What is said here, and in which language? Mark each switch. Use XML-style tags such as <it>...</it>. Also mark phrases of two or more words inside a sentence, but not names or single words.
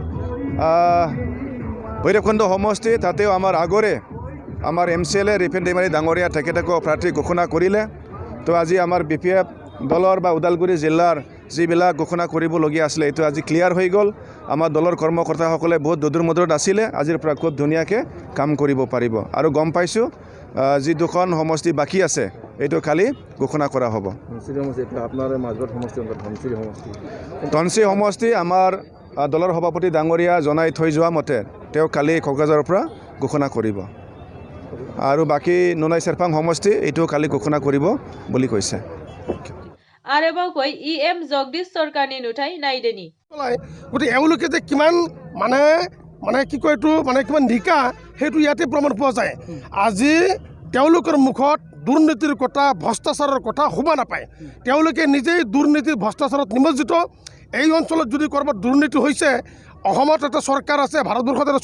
<as>ভৈৰৱকুণ্ড সমষ্টি তাতেও আমাৰ আগৰে আমাৰ MCLA ৰিপেন ডেমাৰী ডাঙৰীয়া তেখেতকো প্ৰাৰ্থী ঘোষণা কৰিলে তো আজি আমাৰ BPF দলৰ বা ওদালগুৰি জিলাৰ যিবিলাক ঘোষণা কৰিবলগীয়া আছিলে এইটো আজি ক্লিয়াৰ হৈ গ'ল আমাৰ দলৰ কৰ্মকৰ্তাসকলে বহুত দূৰ মদূৰত আছিলে আজিৰ পৰা খুব ধুনীয়াকৈ কাম কৰিব পাৰিব আৰু গম পাইছোঁ যি 2খন সমষ্টি বাকী আছে এইটো খালি ঘোষণা কৰা হ'ব ধনশিৰি সমষ্টি আমাৰ দলৰ সভাপতি ডাঙৰীয়া জনাই থৈ যোৱা মতে তেওঁ কালি কক্ৰাঝাৰৰ পৰা ঘোষণা কৰিব আৰু বাকী নুনাই চেৰপাং সমষ্টি এইটো কালি ঘোষণা কৰিব বুলি কৈছে</as> <brx>आरोबाव फै EM जगदीश सरकारनि नुथाय नायदिनि</brx> <as>গতিকে এওঁলোকে যে কিমান মানে কি কয় এইটো মানে কিমান নিকা সেইটো ইয়াতে প্ৰমাণ পোৱা যায় আজি তেওঁলোকৰ মুখত দুৰ্নীতিৰ কথা ভ্ৰষ্টাচাৰৰ কথা শুবা নাপায় তেওঁলোকে নিজেই দুৰ্নীতিৰ ভ্ৰষ্টাচাৰত নিমজ্জিত এই অঞ্চলত যদি ক'ৰবাত দুৰ্নীতি হৈছে অসমত এটা চৰকাৰ আছে ভাৰতবৰ্ষত এটা</as>